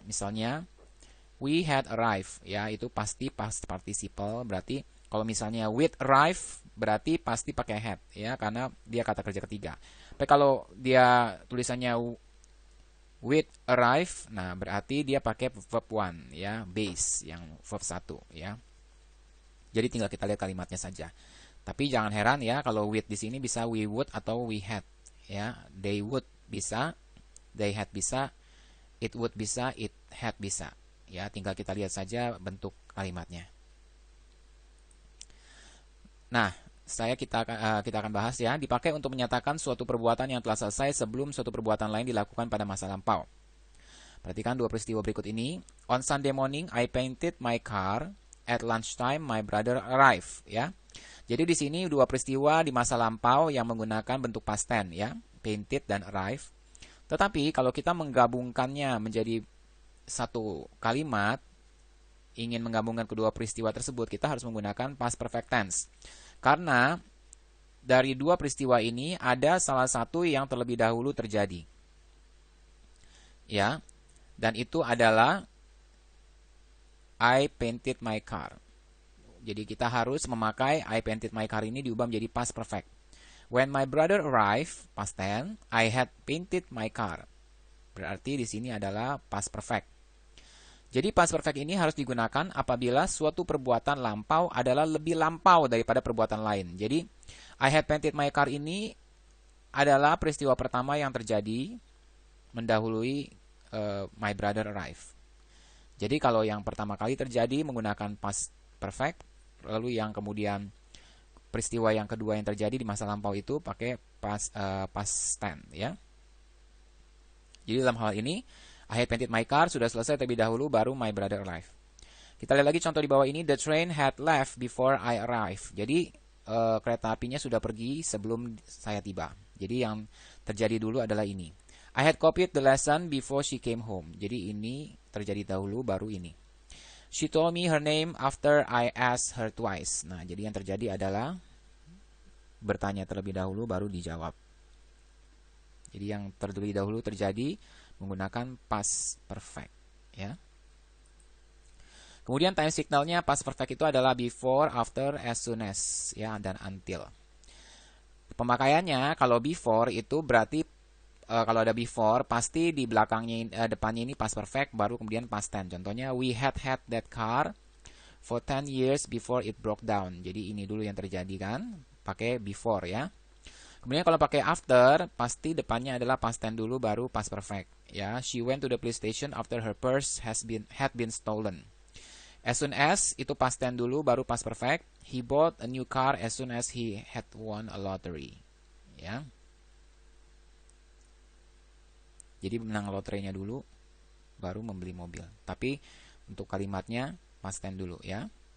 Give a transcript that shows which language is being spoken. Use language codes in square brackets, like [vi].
[id] Misalnya [en] we had arrived [id] ya, itu pasti past participle, berarti kalau misalnya with arrive berarti pasti pakai had ya, karena dia kata kerja ketiga. Tapi kalau dia tulisannya with arrive, nah berarti dia pakai verb 1 ya, base yang verb 1 ya. Jadi tinggal kita lihat kalimatnya saja. Tapi jangan heran ya kalau with di sini bisa we would atau we had ya. [en] They would bisa, they had bisa, it would bisa, it had bisa. [id] Ya, tinggal kita lihat saja bentuk kalimatnya. Nah, kita akan bahas ya, dipakai untuk menyatakan suatu perbuatan yang telah selesai sebelum suatu perbuatan lain dilakukan pada masa lampau. Perhatikan dua peristiwa berikut ini. [en] On Sunday morning, I painted my car. At lunchtime, my brother arrived. [id] Ya, jadi di sini dua peristiwa di masa lampau yang menggunakan bentuk past tense ya, painted dan arrive. Tetapi kalau kita menggabungkannya menjadi satu kalimat, ingin menggabungkan kedua peristiwa tersebut, kita harus menggunakan past perfect tense. Karena dari dua peristiwa ini ada salah satu yang terlebih dahulu terjadi. Ya. Dan itu adalah [en] I painted my car. [id] Jadi kita harus memakai [en] I painted my car [id] ini diubah menjadi past perfect. [en] When my brother arrived, past tense, I had painted my car. [id] Berarti di sini adalah past perfect. Jadi past perfect ini harus digunakan apabila suatu perbuatan lampau adalah lebih lampau daripada perbuatan lain. Jadi [en] I had painted my car [id] ini adalah peristiwa pertama yang terjadi mendahului [en] my brother arrived. [id] Jadi kalau yang pertama kali terjadi menggunakan past perfect, lalu yang kemudian peristiwa yang kedua yang terjadi di masa lampau itu pakai past tense ya. Jadi dalam hal ini [en] I had painted my car [id] sudah selesai terlebih dahulu, baru [en] my brother arrived. [id] Kita lihat lagi contoh di bawah ini. [en] The train had left before I arrived. [id] Jadi kereta apinya sudah pergi sebelum saya tiba. Jadi yang terjadi dulu adalah ini. [en] I had copied the lesson before she came home. [id] Jadi ini terjadi dahulu, baru ini. [en] She told me her name after I asked her twice. [id] Nah, jadi yang terjadi adalah bertanya terlebih dahulu, baru dijawab. Jadi yang terlebih dahulu terjadi menggunakan past perfect ya. Kemudian time signalnya past perfect itu adalah before, after, as soon as ya, dan until. Pemakaiannya kalau before itu berarti kalau ada before pasti di belakangnya depannya ini past perfect baru kemudian past tense. Contohnya [en] we had that car for 10 years before it broke down. [id] Jadi ini dulu yang terjadi kan, pakai before ya. Kemudian kalau pakai after, pasti depannya adalah past tense dulu baru past perfect ya. [en] She went to the police station after her purse had been stolen. As soon as [id] itu past tense dulu baru past perfect. [en] He bought a new car as soon as he had won a lottery. Ya. [id] Jadi menang loterinya dulu baru membeli mobil. Tapi untuk kalimatnya past tense dulu ya.